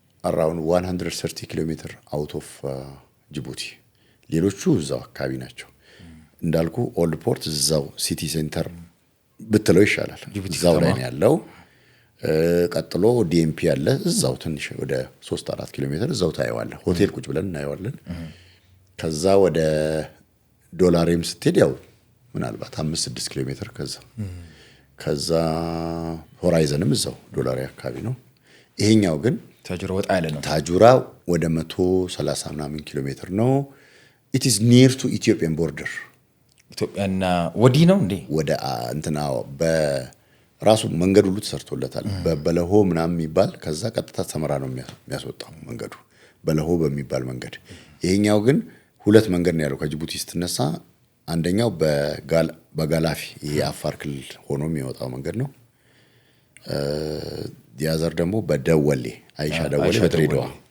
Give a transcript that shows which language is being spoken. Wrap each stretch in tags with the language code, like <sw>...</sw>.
<en>around 130</en> <am>ኪሎሜትር</am> <en>out of</en> <am>ጅቡቲ። ሌሎቹ እዛው አካባቢ ናቸው እንዳልኩ ኦልድ ፖርት እዛው ሲቲ ሴንተር ብትለው ይሻላል እዛው ላይ ነው ያለው። ቀጥሎ ዲኤምፒ አለ እዛው ትንሽ ወደ 3-4 ኪሎሜትር እዛው ታየዋለህ። ሆቴል ቁጭ ብለን እናየዋለን። ከዛ ወደ ዶላሬም ስትሄድ ያው ምናልባት 5-6 ኪሎሜትር ከዛ ሆራይዘንም እዛው ዶላሬ አካባቢ ነው። ይሄኛው ግን ታጁራ ወጣ ያለ ነው። ታጁራ ወደ 130 ምናምን ኪሎሜትር ነው።</am> <en>it is near to Ethiopian border</en> <am>ኢትዮጵያና ወዲህ ነው እንዴ ወደ እንትና በራሱ መንገድ ሁሉ ተሰርቶለታል። በበለሆ ምናምን የሚባል ከዛ ቀጥታ ሰመራ ነው የሚያስወጣው መንገዱ በለሆ በሚባል መንገድ። ይሄኛው ግን ሁለት መንገድ ነው ያለው ከጅቡቲ ስትነሳ። አንደኛው በጋላፊ የአፋር ክልል ሆኖ የሚወጣው መንገድ ነው። ያዘር ደግሞ በደወሌ አይሻ ደወሌ በድሬዳዋ</am>